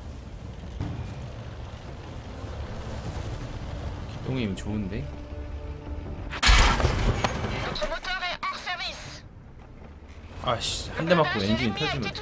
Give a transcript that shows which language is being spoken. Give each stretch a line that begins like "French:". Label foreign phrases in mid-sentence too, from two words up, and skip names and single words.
Korean: 기동임 좋은데?
French: Notre moteur est hors service.
Korean: 아씨 한 대 맞고
French: Blindage de
Korean: 엔진이
French: l'ennemi a
Korean: 터지면
French: été